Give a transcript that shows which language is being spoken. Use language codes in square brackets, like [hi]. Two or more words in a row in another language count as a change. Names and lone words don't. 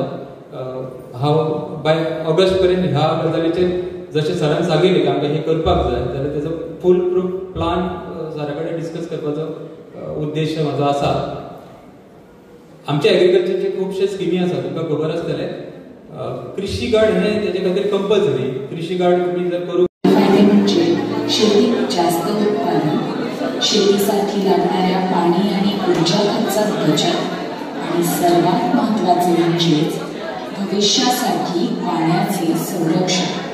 [kok] हांव बाय ऑगस्ट पर्यंत ह्या गजालीचेर जशें सरान सांगिल्लें की आमकां हें करपाक जाय जाल्यार तेजो [en] full proof plan [kok] सरा कडेन डिस्कस करपाचो उद्देश म्हाजो आसा. आमच्या एग्रीकल्चरचे खुबशे स्किमी आसा तुमकां खबर आसतलें. कृषी कार्ड हे तेजे खातीर कंपल्सरी. कृषी कार्ड तुमी जर करूंक [mr] फायदे म्हणजे शेतीत जास्त उत्पादन, शेतीसाठी लागणाऱ्या पाणी आणि ऊर्जा खर्चात बचत आणि सर्वात महत्त्वाचे म्हणजेच भविष्यासाठी पाण्याचे संरक्षण.